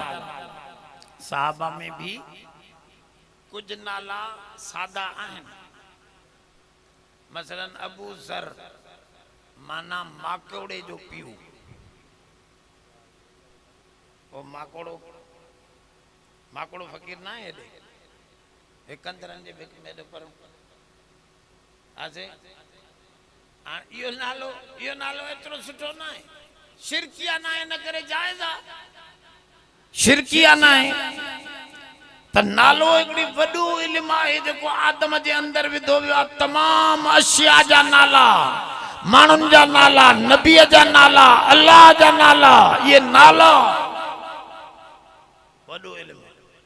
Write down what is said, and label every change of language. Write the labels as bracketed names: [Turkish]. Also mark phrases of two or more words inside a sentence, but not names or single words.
[Sindhi] सहाबा में भी कुछ नाला सादा आहिनि। मसलन अबू ज़र माना माकोड़े जो पीउ। वो माकोड़ो, माकोड़ो फकीर ना है, एकंदरन जे बिक में पर आजे यो नालो एतरो सुठो ना है, शिरकिया ना है, न करे जायजा शिरकिया ना है। त नालो एकड़ी वडो इल्म आहे जेको आदम जे अंदर विधो वियो आहे। तमाम अशिया जा नाला, माण्हुनि जा नाला, नबीअ जा नाला, अल्लाह जा नाला, ये नाला वडो इल्म है।